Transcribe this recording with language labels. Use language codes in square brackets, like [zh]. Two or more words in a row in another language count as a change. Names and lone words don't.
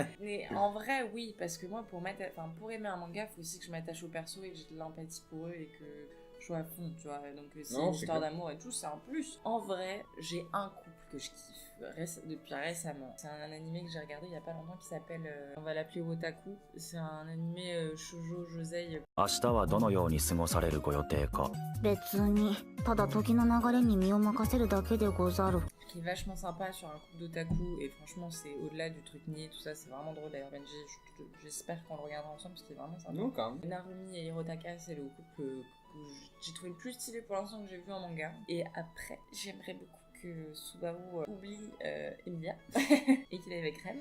[fr] Mais en vrai, oui, parce que moi, pour aimer un manga, il faut aussi que je m'attache au perso et que j'ai de l'empathie pour eux et que je sois à fond, tu vois. Donc c'est une histoire d'amour et tout, c'est un plus. En vrai, j'ai un couple que je kiffe depuis récemment. C'est un animé que j'ai regardé il y a pas longtemps qui s'appelle, on va l'appeler Wotaku. C'est un animé [ja] 少女 女性. 明日はどのように過ごされるご予定か。別にただ時の流れに身を任せるだけでござる [fr] Qui est vachement sympa sur un couple d'otaku et franchement c'est au-delà du truc niais, tout ça c'est vraiment drôle. D'ailleurs Benji, j'espère qu'on le regardera ensemble parce qu'il est vraiment sympa. Non quand même. Narumi et Hirotaka c'est le couple que j'ai trouvé le plus stylé pour l'instant que j'ai vu en manga. Et après j'aimerais beaucoup que Subaru oublie Emilia et qu'il aille avec Rem.